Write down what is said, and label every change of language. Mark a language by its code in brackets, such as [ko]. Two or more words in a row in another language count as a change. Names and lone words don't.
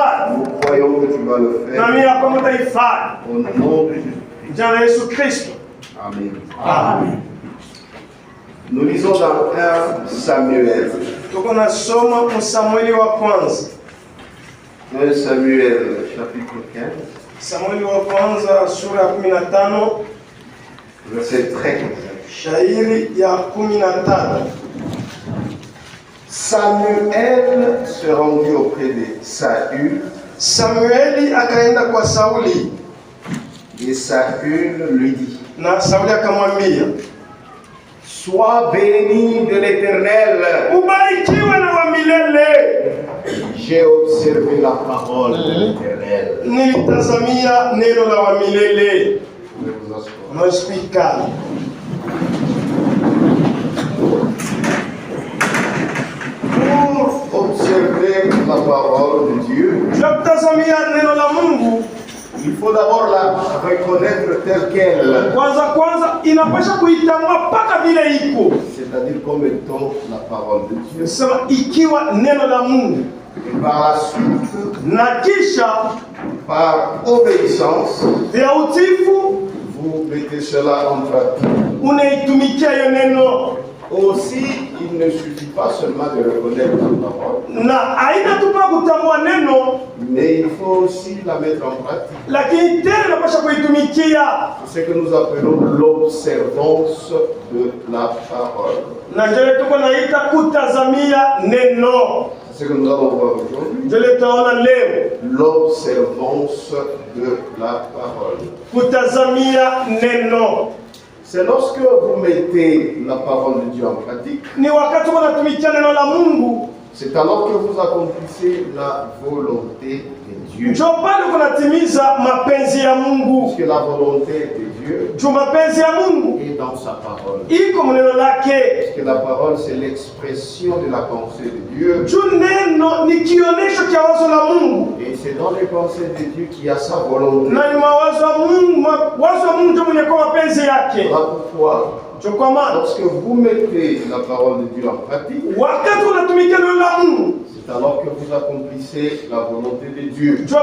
[fr] Nous croyons que tu vas le faire. Au nom de Jésus. Amen. Amen. Nous lisons dans 1 Samuel. 1 Samuel chapitre 15. [sw] Samueli wa kwanza sura ya 15 [fr] verset 13. [sw] Shairi ya 15. [fr] Samuel se rendit auprès de Saül. [sw] Samueli akaenda kwa Sauli. [fr] Et Saül lui dit. [sw] Na Sauli akamwambia, [fr] sois béni de l'Éternel. [sw] Ubarikiwe na wa milele. [fr] J'ai observé la parole de l'Éternel. [sw] Nilitazamia neno la wa milele. Unasikika. [fr] Pour observer la parole de Dieu, [sw] tunatazamia neno la Mungu. [fr] Il faut d'abord la reconnaître telle qu'elle. [sw] Kwanza inapasha kuitambua paka vile iko. [fr] C'est-à-dire comme étant la parole de Dieu. [sw] Sema ikiwa neno la Mungu. [fr] Et par la suite, [sw] na kisha [fr] par obéissance, [sw] vya utifu, [fr] vous mettez cela en pratique. [sw] Unaitumikia hiyo neno. [fr] Aussi, il ne suffit pas seulement de reconnaître la parole. [sw] Na aina tupa kutambua neno, [fr] mais il faut aussi la mettre en pratique. [sw] Lakini tena inapaswa kuitumikia. [fr] C'est ce que nous appelons l'observance de la parole. [sw] Na ndio tuko naita kutazamia neno. [fr] C'est ce que nous allons voir aujourd'hui. [sw] Ndio tutaona leo. [fr] L'observance de la parole. [sw] Kutazamia neno. [fr] C'est lorsque vous mettez la parole de Dieu en pratique. [sw] Ni wakati unatumikia neno la Mungu. [fr] C'est alors que vous accomplissez la volonté de Dieu. [sw] Ndio pale kunatimiza mapenzi ya Mungu. [fr] Parce que la volonté de Dieu est dans sa parole. Parce que la parole c'est l'expression de la pensée de Dieu. Et c'est dans les pensées de Dieu qu'il y a sa volonté. Voilà pourquoi lorsque vous mettez la parole de Dieu en pratique, c'est alors que vous accomplissez la volonté de Dieu.